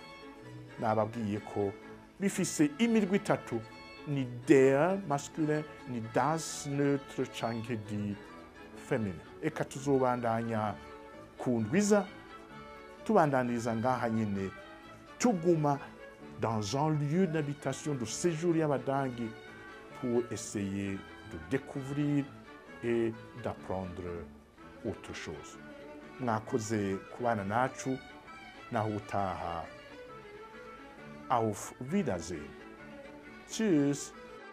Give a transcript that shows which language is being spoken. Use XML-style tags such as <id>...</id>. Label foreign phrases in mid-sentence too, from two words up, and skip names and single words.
<rn>Nababwiye ko bifise imirwi itatu: ni der masculin, ni das neutre canke di féminin. Eka tuzobandanya ku ndwiza tubandaniriza ngaha nyene, tuguma</rn> <fr>dans un lieu d'habitation, de séjour</fr> <rn>y'abadagi,</rn> <fr>pour essayer de découvrir et d'apprendre autre chose.</fr> <rn>Mwakoze kubana nacu, naho utaha.</rn> <de>Auf Wiedersehen. Tschüss.</de>